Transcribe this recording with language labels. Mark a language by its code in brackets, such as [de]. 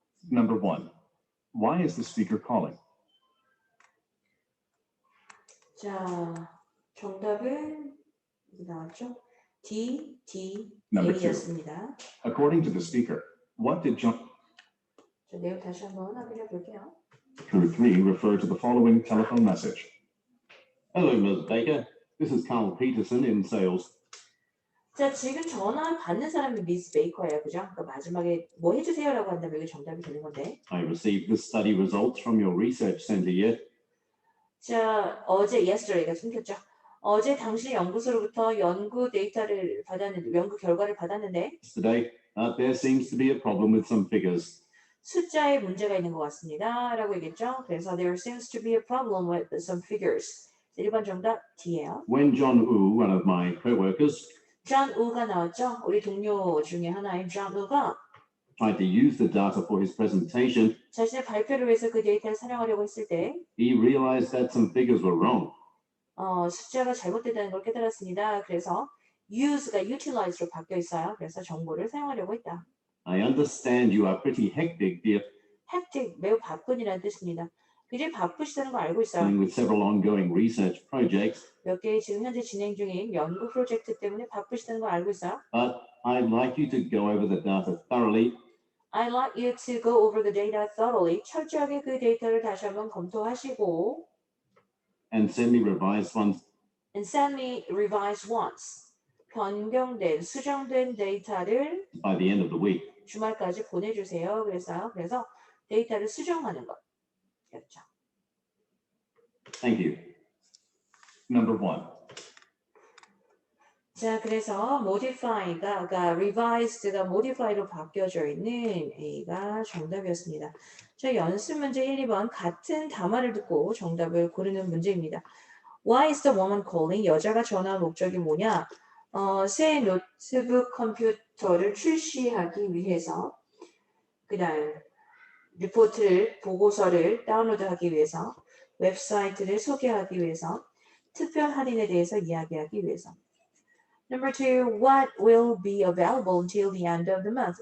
[en] Number 1. Why is the speaker calling? [ko] 자, 정답은 나왔죠? D, [en] Number 2. [ko] A였습니다. [en] According to the speaker, what did John [ko] 자, 내용 다시 한번 확인해 볼게요. [en] through 3 refer to the following telephone message? Hello, Ms. Baker. This is Carl Peterson in sales. [ko] 자, 지금 전화 받는 사람이 미스 베이커예요. 그죠? 그러니까 마지막에 뭐 해주세요라고 한다면 이게 정답이 되는 건데. [en] I received the study results from your research center [ko] 자, 어제 yesterday가 숨겼죠. 어제 당신의 연구소로부터 연구 데이터를 받았는데, 연구 결과를 받았는데 [en] yesterday, but there seems to be a problem with some figures. [ko] 숫자에 문제가 있는 것 같습니다. 라고 얘기했죠. 그래서 [en] there seems to be a problem with some figures. [ko] 1번 정답 D예요. [en] When John Woo, one of my co-workers, [ko] John Woo가 나왔죠. 우리 동료 중에 하나인 John Woo가 [en] tried to use the data for his presentation, [ko] 자신의 발표를 위해서 그 데이터를 사용하려고 했을 때 [en] he realized that some figures were wrong. [ko] 숫자가 잘못됐다는 걸 깨달았습니다. 그래서 use가 utilize로 바뀌어 있어요. 그래서 정보를 사용하려고 했다. [en] I understand you are pretty hectic [ko] hectic, 매우 바쁜이라는 뜻입니다. 굉장히 바쁘시다는 거 알고 있어요. [en] dealing with several ongoing research projects, [ko] 몇 개 지금 현재 진행 중인 연구 프로젝트 때문에 바쁘시다는 걸 알고 있어요. [en] but I'd like you to go over the data thoroughly I'd like you to go over the data thoroughly. [ko] 철저하게 그 데이터를 다시 한번 검토하시고 [en] and send me revised ones and send me revised ones. [ko] 변경된, 수정된 데이터를 [en] by the end of the week. [ko] 주말까지 보내주세요. 그래서 데이터를 수정하는 것. 그렇죠. [en] Thank you. Number 1. [ko] 자, 그래서 modify가, 그러니까 revised가 modify로 바뀌어져 있는 A가 정답이었습니다. 자, 연습 문제 1, 2번 같은 담화를 듣고 정답을 고르는 문제입니다. [en] Why is the woman calling? [ko] 여자가 전화한 목적이 뭐냐? 새 노트북 컴퓨터를 출시하기 위해서, 그 다음 리포트를, 보고서를 다운로드하기 위해서, 웹사이트를 소개하기 위해서, 특별 할인에 대해서 이야기하기 위해서. [en] Number 2, what will be available until the end of the month?